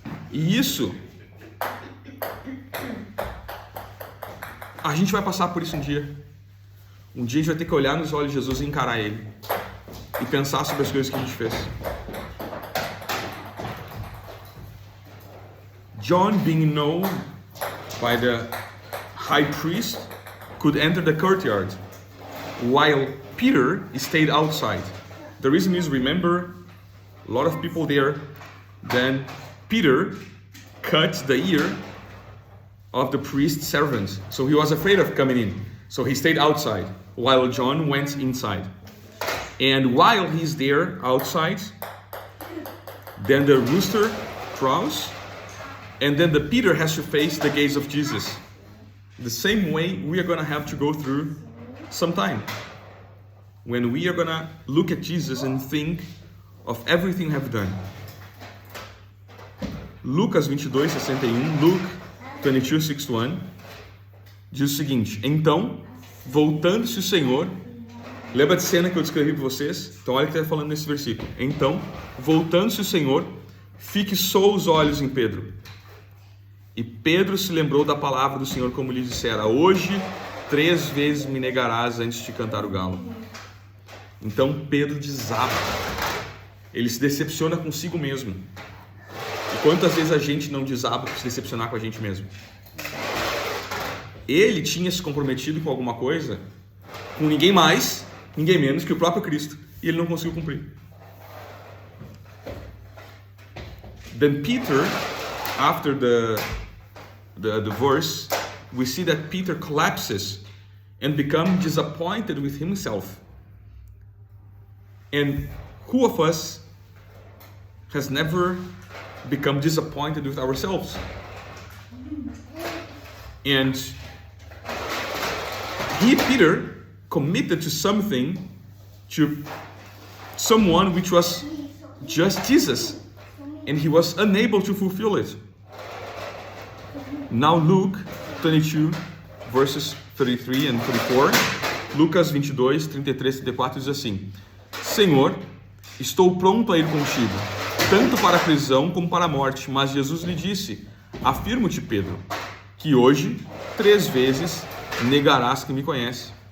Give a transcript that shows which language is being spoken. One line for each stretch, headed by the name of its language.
Portuguese: E isso, a gente vai passar por isso um dia. Um dia a gente vai ter que olhar nos olhos de Jesus e encarar ele. E pensar sobre as coisas que a gente fez.
English: John, being known by the high priest, could enter the courtyard, while Peter stayed outside. The reason is, remember, a lot of people there. Then Peter cut the ear of the priest's servant, so he was afraid of coming in. So he stayed outside, while John went inside. And while he's there outside, then the rooster crows, and then the Peter has to face the gaze of Jesus. The same way we are going to have to go through some time. When we are going to look at Jesus and think of everything we have done.
Portuguese: Lucas 22:61, Luke 22:61, diz o seguinte: Então, voltando-se o Senhor, lembra de cena que eu descrevi para vocês? Então olha o que está falando nesse versículo. Então, voltando-se o Senhor, fixou os olhos em Pedro. E Pedro se lembrou da palavra do Senhor, como lhe dissera: Hoje 3 vezes me negarás antes de cantar o galo. Então Pedro desaba. Ele se decepciona consigo mesmo. E quantas vezes a gente não desaba por se decepcionar com a gente mesmo? Ele tinha se comprometido com alguma coisa, com ninguém mais, ninguém menos que o próprio Cristo, e ele não conseguiu cumprir.
English: Then Peter, after the verse, we see that Peter collapses and becomes disappointed with himself. And who of us has never become disappointed with ourselves. And Peter, committed to something, to someone which was just Jesus, and he was unable to fulfill it. Now Luke 22, verses 33 and 34,
Portuguese: Lucas 22, 33 e 34 diz assim: Senhor, estou pronto a ir contigo, tanto para a prisão como para a morte. Mas Jesus lhe disse: Afirmo-te, Pedro, que hoje 3 vezes negarás que me conhece.